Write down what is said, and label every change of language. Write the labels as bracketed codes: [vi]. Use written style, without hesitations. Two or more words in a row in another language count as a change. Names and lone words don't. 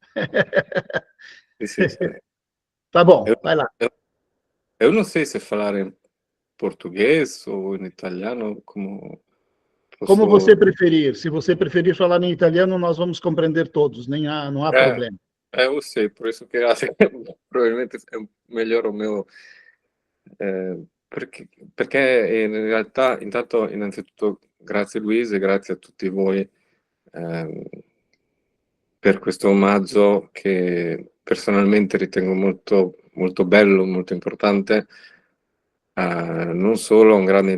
[it] Sì. [pt] Tá bom, vai lá. Eu não sei se falar em português ou em italiano, como você preferir. Se você preferir falar em italiano, nós vamos compreender todos, não há problema. Eu sei, por isso que [it] probabilmente è meglio [pt] o meu... [it] perché in realtà, intanto, innanzitutto, grazie Luisa e grazie a tutti voi per questo omaggio che personalmente ritengo molto, molto bello, molto importante, non solo a un grande